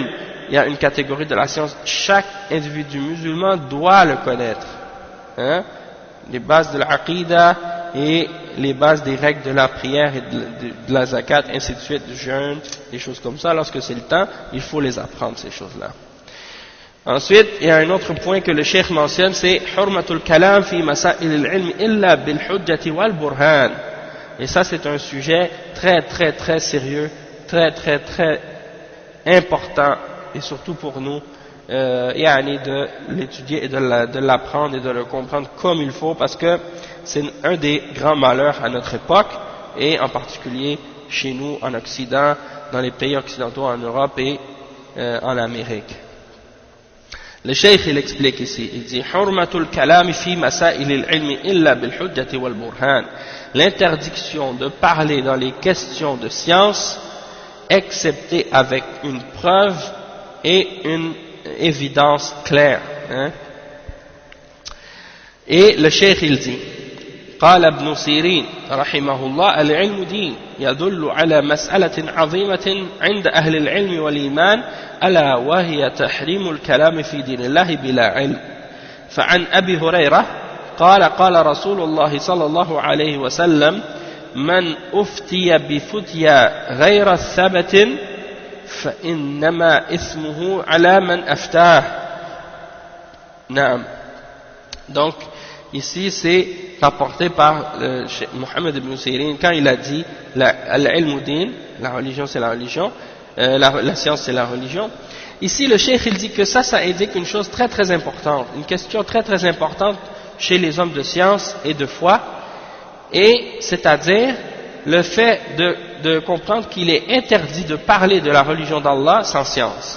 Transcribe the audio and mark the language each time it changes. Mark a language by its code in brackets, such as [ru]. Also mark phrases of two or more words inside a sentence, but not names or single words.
[fr] Il y a une catégorie de la science, chaque individu musulman doit le connaître. Les bases de l'aqida, et les bases des règles de la prière et de la zakat, ainsi de suite, du jeûne, des choses comme ça. Lorsque c'est le temps, il faut les apprendre, ces choses-là. Ensuite, il y a un autre point que le cheikh mentionne, c'est « [ar] حرمة الكلام في مسائل العلم إلا بالحجة والبرهان ». [fr] Et ça, c'est un sujet très, très, très sérieux, très, très, très important, et surtout pour nous, de l'étudier et de l'apprendre et de le comprendre comme il faut, parce que c'est un des grands malheurs à notre époque, et en particulier chez nous, en Occident, dans les pays occidentaux, en Europe et en Amérique. Le cheikh, il explique ici, il dit « [ar] حرمة الكلام في مسائل العلم إلا بالحجة والبرهان [fr] » l'interdiction de parler dans les questions de science, excepté avec une preuve et une évidence claire. Et le cheikh, il dit [ar] قال ابن سيرين رحمه الله العلم دين يدل على مسألة عظيمة عند أهل العلم والإيمان ألا وهي تحريم الكلام في دين الله بلا علم فعن أبي هريرة قال قال رسول الله صلى الله عليه وسلم من أفتي بفتيا غير الثبت فإنما إثمه على من أفتاه. نعم. [fr] Donc ici c'est rapporté par Mohammed ibn Sirin quand il a dit [ar] العلم دين, [fr] la religion c'est la religion, la science c'est la religion. Ici le cheikh il dit que ça indique une chose très très importante, une question très très importante chez les hommes de science et de foi, et c'est-à-dire le fait de comprendre qu'il est interdit de parler de la religion d'Allah sans science.